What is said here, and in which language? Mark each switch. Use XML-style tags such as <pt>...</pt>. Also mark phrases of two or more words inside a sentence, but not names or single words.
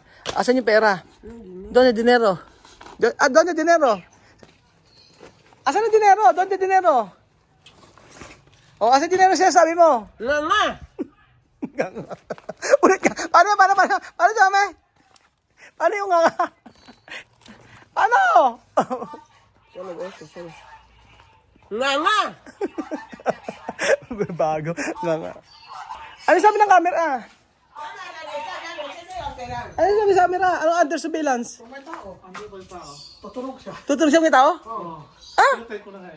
<tl>Asan yung pera? Doon yung dinero. Doon yung dinero. Asan yung dinero? Doon yung dinero. O, asan yung dinero siya sabi mo? Nga! Ulit ka. Paano, Jame? Paano yung nga? Paano?</tl> <es>Solo beso, solo.</es> <tl>Nga! Bago. Nga. Ano sabi ng camera? Ano sabi sa camera? Ano</tl> <en>under surveillance?</en> <tl>May tao. Ano ba yung tao? Tuturog siya. Tuturog siya may tao? Oo. Pinatay ko na nga eh.</tl>